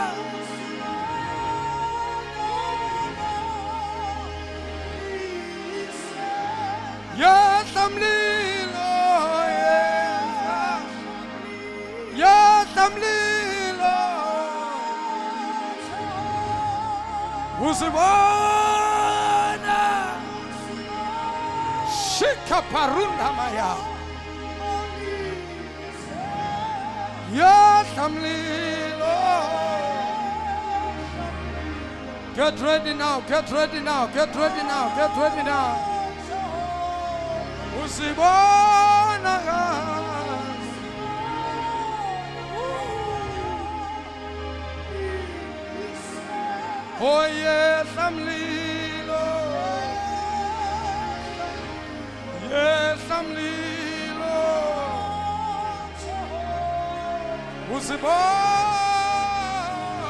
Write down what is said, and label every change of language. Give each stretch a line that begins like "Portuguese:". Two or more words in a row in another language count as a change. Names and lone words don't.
Zulu: Yehla mlilo, yehla mlilo, usibona. Shika parunda maya, yehla mlilo.
English: Get ready now, get ready now, get ready now, get ready now.
Zulu: Usibona oh yehla mlilo, yehla mlilo, usibona.